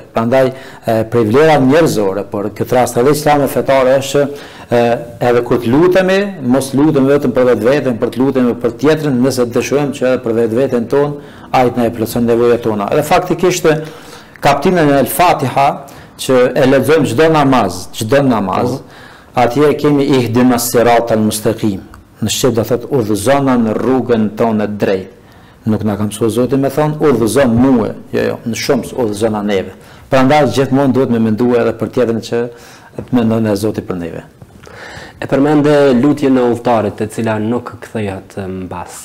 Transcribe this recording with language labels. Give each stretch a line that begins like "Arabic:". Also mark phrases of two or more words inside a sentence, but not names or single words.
Albanian: Prandaj për vlera njerëzore, por këtë rast edhe Islami fetar është edhe kur të lutemi, mos lutemi vetëm për vetveten, për të lutemi për tjetrin, nëse dëshirojmë që edhe për vetveten tonë ai na e plotëson nevojat tona. Edhe faktikisht kapitullin e Al-Fatiha që e lexojmë çdo namaz, atje kemi
Arabic: اهدنا الصراط المستقيم.
Albanian: Në shqip do thotë udhëzona në rrugën tonë drejt. Nuk na ka mësuar Zoti me thon udhëzon mua, jo, në shumë udhëzona neve. Prandaj gjithmonë duhet me menduar edhe për tjetrin që të mendon e Zoti për neve. E përmende lutjen e udhëtarit, e cila nuk kthehet mbas.